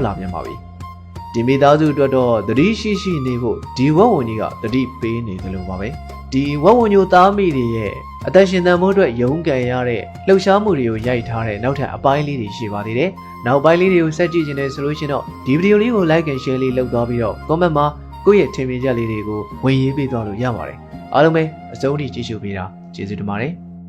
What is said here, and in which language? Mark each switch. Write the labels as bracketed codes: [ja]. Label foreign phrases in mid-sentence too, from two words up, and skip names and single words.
[my] လာပြန်ပါပြီ။ဒီမိသားစုအတွက်တော့သတိရှိနေဖို့ဒီဝဝန်ကြီးကသတိပေးနေတယ်လို့ပါပဲ။ဒီဝဝန်ညိုသားမိတွေရဲ့အသက်ရှင်သန်မှုအတွက်ရုန်းကန်ရတဲ့လှုပ်ရှားမှုတွေကိုရိုက်ထားတဲ့နောက်ထပ်အပိုင်းလေးတွေရှိပါသေးတယ်။နောက်ပိုင်းလေးတွေကိုဆက်ကြည့်ခြင်းနဲ့ဆိုလို့ရှိရင်တော့ဒီဗီဒီယိုလေးကို [en] like and share [my] လေးလုပ်သွားပြီးတော့ comment မှာကိုယ့်ရဲ့ထင်မြင်ချက်လေးတွေကိုဝင်ရေးပေးသွားလို့ရပါတယ်။အားလုံးပဲအဆုံးထိကြည့်ရှုပေးတာကျေးဇူးတင်ပါတယ်။